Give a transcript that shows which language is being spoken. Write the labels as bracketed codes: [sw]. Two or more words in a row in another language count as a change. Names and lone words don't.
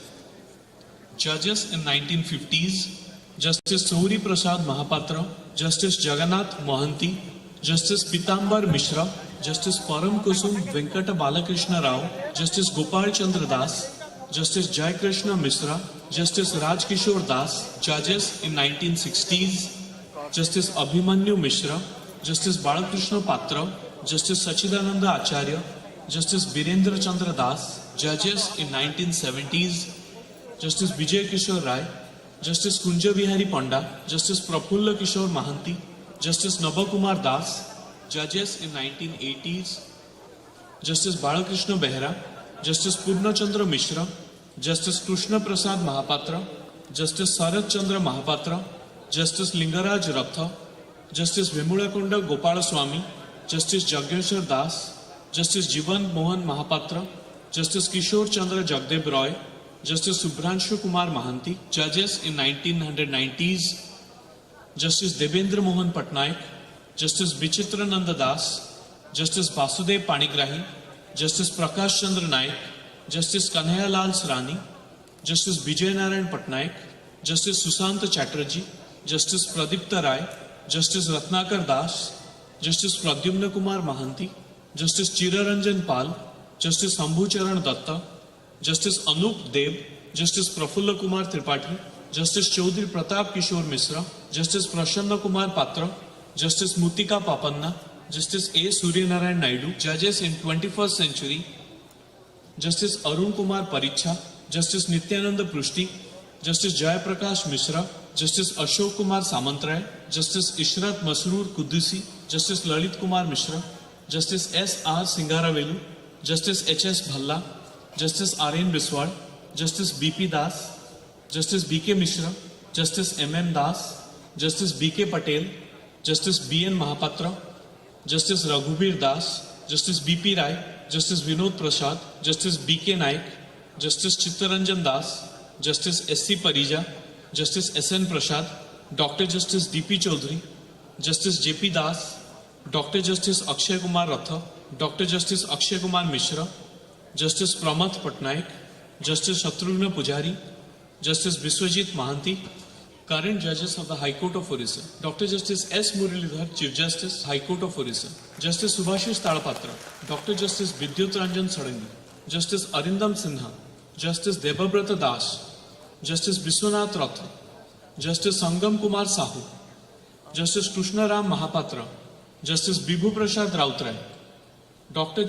[en] Judges in 1950s, Justice Souri Prasad Mahapatra, Justice Jagannath Mohanty, Justice Pitambar Mishra, Justice Param Kusum Venkata Balakrishna Rao, Justice Gopal Chandra Das, Justice Jai Krishna Misra, Justice Raj Kishore Das, judges in 1960s, Justice Abhimanyu Mishra, Justice Balakrishna Patra, Justice Sachidananda Acharya, Justice Birendra Chandra Das, judges in 1970s, Justice Vijay Kishore Rai, Justice Kunja Vihari Panda, Justice Prafulla Kishore Mahanti, Justice Nabakumar Das, judges in 1980s, Justice Balakrishna Behra, Justice Purna Chandra Mishra, Justice Krishna Prasad Mahapatra, Justice Sarat Chandra Mahapatra, Justice Lingaraj Ratha, Justice Vimulakonda Gopalaswamy, Justice Jagneshwar Das, Justice Jivan Mohan Mahapatra, Justice Kishore Chandra Jagdev Roy, Justice Subhranshu Kumar Mahanti, judges in 1990s, Justice Devendra Mohan Patnaik, Justice Vichitrananda Das, Justice Basudev Panigrahi, Justice Prakash Chandra Naik, Justice Kanhaiya Lal Srani, Justice Vijay Narayan Patnaik, Justice Susanta Chatterjee, Justice Pradipta Rai, Justice Ratnakar Das, Justice Pradyumna Kumar Mahanti, Justice Chiraranjan Pal, Justice Sambhu Charan Datta, Justice Anup Dev, Justice Prafulla Kumar Tripathi, Justice Chaudhary Pratap Kishore Misra, Justice Prashanna Kumar Patra, Justice Mutika Papanna, Justice A. Suryanarayan Naidu, judges in 21st century, Justice Arun Kumar Paricha, Justice Nityananda Prushti, Justice Jai Prakash Mishra, Justice Ashok Kumar Samantray, Justice Ishrat Masroor Kudusi, Justice Lalit Kumar Mishra, Justice S. R. Singaravelu, Justice H. S. Bhalla, Justice R. N. Biswal, Justice B. P. Das, Justice B. K. Mishra, Justice M. M. Das, Justice B. K. Patel, Justice B. N. Mahapatra, Justice Raghubir Das, Justice B. P. Rai, Justice Vinod Prasad, Justice B. K. Naik, Justice Chittaranjan Das, Justice S. C. Parija, Justice S.N. Prasad, Dr. Justice D.P. Chaudhary, Justice J.P. Das, Dr. Justice Akshay Kumar Ratha, Dr. Justice Akshay Kumar Mishra, Justice Pramath Patnaik, Justice Shatrughna Pujari, Justice Biswajit Mahanti, current judges of the High Court of Orissa, Dr. Justice S. Muralidhar, Chief Justice, High Court of Orissa, Justice Subhashish Talapatra, Dr. Justice Vidyut Ranjan Sarangi, Justice Arindam Sinha, Justice Debabrata Das, Justice Biswanath Ratha, Justice Sangam Kumar Sahu, Justice Krishna Ram Mahapatra, Justice Bibhu Prasad Rautray, Dr.